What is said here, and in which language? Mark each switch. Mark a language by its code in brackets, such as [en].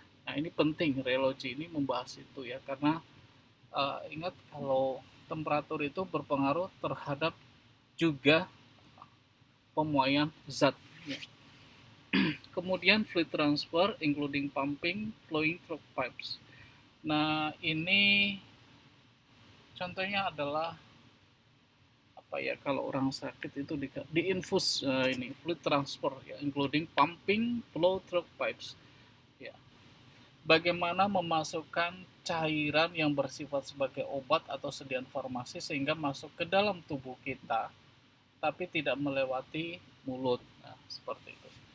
[id] Nah, ini penting, rheology ini membahas itu ya, karena ingat kalau temperatur itu berpengaruh terhadap juga pemuaian zat ya. Kemudian [en] fluid transfer including pumping, flowing through pipes. [id] Nah, ini contohnya adalah kalau orang sakit itu diinfus ini [en] fluid transfer [id] ya, [en] including pumping, flow through pipes [id] ya. Bagaimana memasukkan cairan yang bersifat sebagai obat atau sediaan farmasi sehingga masuk ke dalam tubuh kita tapi tidak melewati mulut. Nah, seperti itu.